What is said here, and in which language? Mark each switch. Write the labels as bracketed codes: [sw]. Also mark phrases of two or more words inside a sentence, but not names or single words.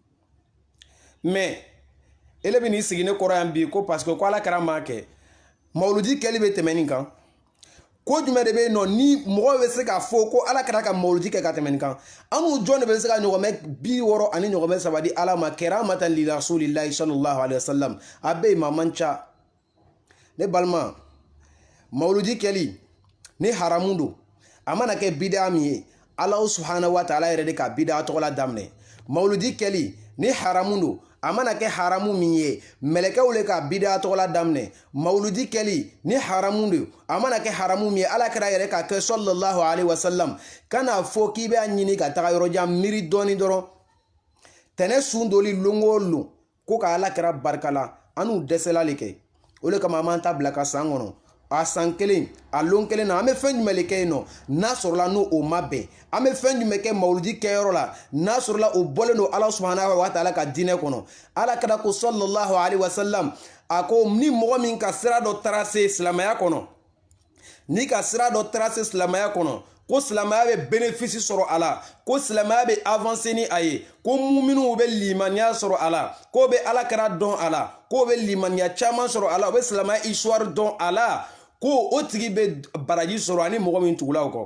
[bm] Mais ele bɛ n'i sigi ne kɔrɔ yan bi ko [fr] parce que [bm] ko alakira m'a kɛ. Mawludi kɛli bɛ tɛmɛ nin kan. Ko jumɛn de bɛ yen nɔ ni mɔgɔ bɛ se k'a fɔ ko alakira ka mawludi kɛ ka tɛmɛ nin kan? Anw jɔn de bɛ se ka ɲɔgɔnmɛ 60 ani ɲɔgɔnmɛ 3 di ala ma [ar] كرامة لرسول الله صلى الله عليه وسلم. [bm] A bɛ yen ma man ca. Ne balima mawludi kɛli ni haramu don. A mana kɛ bid'a min ye ala [ar] سبحانه وتعالى [bm] yɛrɛ de ka bid'a tɔgɔ la daminɛ. Mawludi kɛli ni haramu don. A mana kɛ haramu min ye mɛlɛkɛw le ka bid'a tɔgɔ la daminɛ. Mawludi kɛli ni haramu don. A mana kɛ haramu min ye alakira yɛrɛ ka kɛ [ar] صلى الله عليه وسلم. [bm] Kana fɔ k'i bɛ ɲini ka taga yɔrɔjan miiri dɔɔni dɔrɔn. Tɛnɛ sun doli longo lon ko ka alakira barikala anu dɛsɛla le kɛ. O le kama an m'an ta bila ka san kɔnɔ. A san kelen a lon kelen na an bɛ fɛn jumɛn le kɛ yen nɔ n'a sɔrɔla n'o o ma bɛn. An bɛ fɛn jumɛn kɛ mawludi kɛyɔrɔ la n'a sɔrɔla o bɔlen don ala [ar] سبحانه وتعالى [bm] ka diinɛ kɔnɔ. Alakira ko [ar] صلى الله عليه وسلم [bm] a ko ni mɔgɔ min ka sira dɔ tracer silamɛya kɔnɔ, ni ka sira dɔ tracer silamɛya kɔnɔ ko silamɛya bɛ bénéfice sɔrɔ a la, ko silamɛya bɛ avancer ni a ye, ko muminiw bɛ limaniya sɔrɔ a la, ko bɛ alakira dɔn a la, ko bɛ limaniya caman sɔrɔ a la, o bɛ silamɛya histoire dɔn a la, ko o tigi bɛ baraji sɔrɔ ani mɔgɔ min tugula o kɔ.